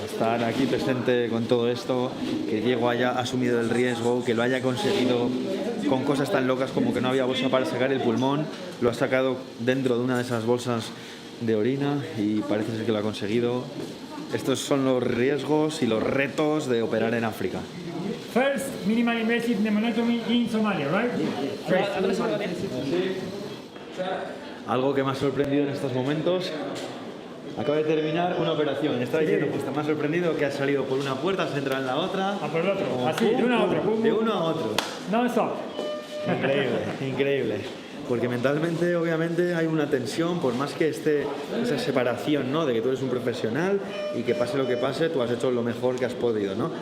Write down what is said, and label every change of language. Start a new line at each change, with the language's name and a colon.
Spanish: Estar aquí presente con todo esto, que Diego haya asumido el riesgo, que lo haya conseguido con cosas tan locas como que no había bolsa para sacar el pulmón, lo ha sacado dentro de una de esas bolsas de orina y parece ser que lo ha conseguido. Estos son los riesgos y los retos de operar en África.
English: First, minimal invasive pneumotomy in Somalia, right?
Spanish: Algo que me ha sorprendido en estos momentos. Acaba de terminar una operación. Está diciendo, pues te me ha sorprendido que has salido por una puerta, has entrado en la otra. A por el otro, así, de uno a otro. De uno a otro.
English: No stop.
Spanish: Increíble, increíble. Porque mentalmente, obviamente, hay una tensión, por más que esté esa separación, ¿no? De que tú eres un profesional y que pase lo que pase, tú has hecho lo mejor que has podido, ¿no?